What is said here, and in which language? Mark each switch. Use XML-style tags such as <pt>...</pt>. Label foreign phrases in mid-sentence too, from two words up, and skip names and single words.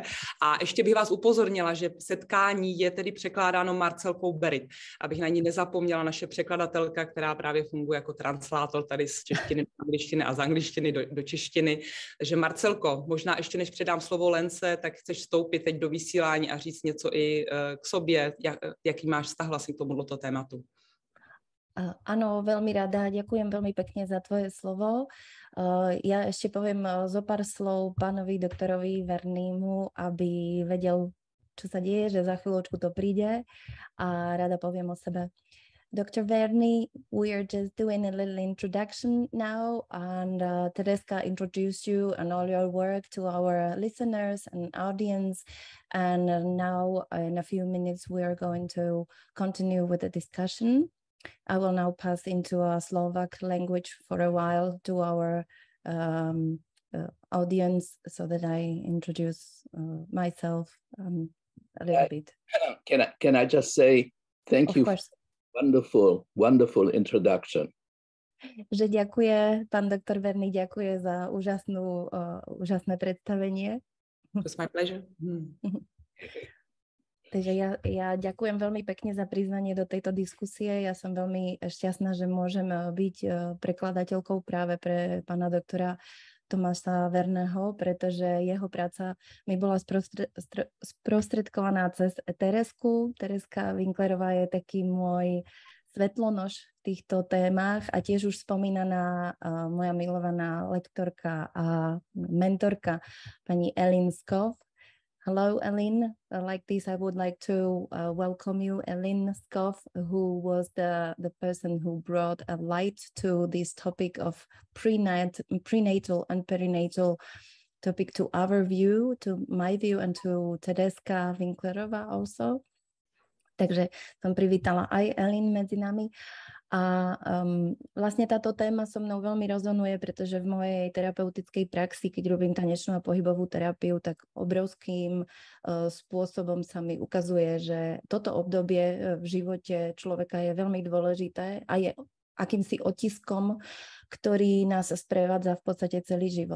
<cs>A ještě bych vás upozornila, že setkání je tedy překládáno Marcelkou Berit, abych na ní nezapomněla, naše překladatelka, která právě funguje jako translátor tady z češtiny do angličtiny a z angličtiny do češtiny. Takže Marcelko, možná ještě než předám slovo Lence, tak chceš vstoupit teď do vysílání a říct něco i k sobě, jaký máš vztah vlastně k tomuto tématu.</cs> <sk>Áno, veľmi rada. Ďakujem veľmi pekne za tvoje slovo. Ja ešte poviem zo pár slov pánovi doktorovi Vernymu, aby vedel, čo sa deje, že za chvíľočku to príde a rada poviem o sebe.</sk> <en>Dr. Verny, we are just doing a little introduction now, and Tereska introduced you and all your work to our listeners and audience. And now in a few minutes, we are going to continue with the discussion. I will now pass into a Slovak language for a while to our audience so that I introduce myself a little bit. Can I just say thank you for wonderful introduction.</en> <sk>Že ďakuje, pán doktor Verny, ďakuje za úžasné predstavenie.</sk> <en>It's my pleasure.</en> <sk>Takže ja ďakujem veľmi pekne za prizvanie do tejto diskusie. Ja som veľmi šťastná, že môžem byť prekladateľkou práve pre pána doktora Thomasa Verného, pretože jeho práca mi bola sprostredkovaná cez Teresku. Tereska Winklerová je taký môj svetlonož v týchto témach a tiež už spomínaná moja milovaná lektorka a mentorka pani Ellen Skov.</sk> <en>Hello, Ellen. Like this, I would like to welcome you, Ellen Skov, who was the person who brought a light to this topic of prenatal and perinatal topic to our view, to my view, and to Tereska Winklerová also.</en> <sk>Takže som privítala aj Ellen medzi nami. A vlastne táto téma so mnou veľmi rezonuje, pretože v mojej terapeutickej praxi, keď robím tanečnú a pohybovú terapiu, tak obrovským spôsobom sa mi ukazuje, že toto obdobie v živote človeka je veľmi dôležité a je akýmsi otiskom, ktorý nás sprevádza v podstate celý život.</sk>